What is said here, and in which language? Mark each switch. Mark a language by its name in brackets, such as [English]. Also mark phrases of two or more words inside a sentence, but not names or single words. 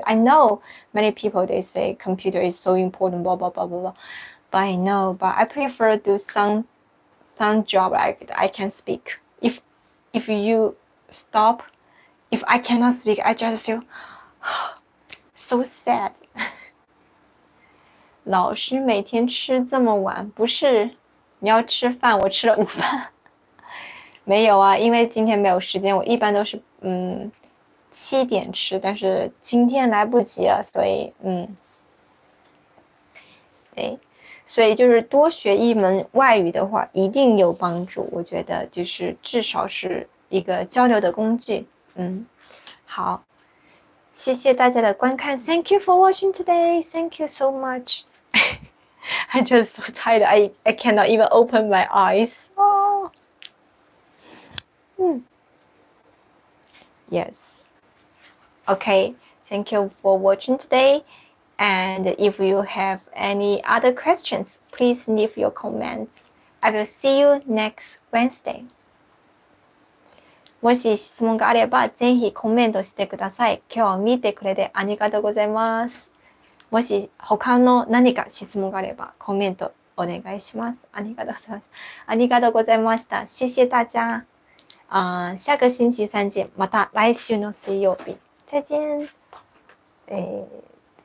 [English] I know many people, they say computer is so important, blah blah blah blah blah. But I prefer to do some job like I can speak. If you stop, if I cannot speak, I just feel so sad. [Chinese] 老师每天吃这么晚，不是你要吃饭，我吃了午饭。没有啊，因为今天没有时间，我一般都是7点吃，但是今天来不及了，所以对，所以就是多学一门外语的话，一定有帮助。我觉得就是至少是一个交流的工具。好，谢谢大家的观看 ， [English] Thank you for watching today. Thank you so much. I'm just so tired. I cannot even open my eyes. Oh. Yes. Okay. Thank you for watching today. And if you have any other questions, please leave your comments. I will see you next Wednesday. [Japanese] もし質問があれば、ぜひコメントしてください。今日見てくれてありがとうございます。もし他の何か質問があれば、コメントお願いします。ありがとうございます。ありがとうございました。 [Chinese] 谢谢大家。下个星期三见。 [Japanese] また来週の水曜日。 [Chinese] 再见。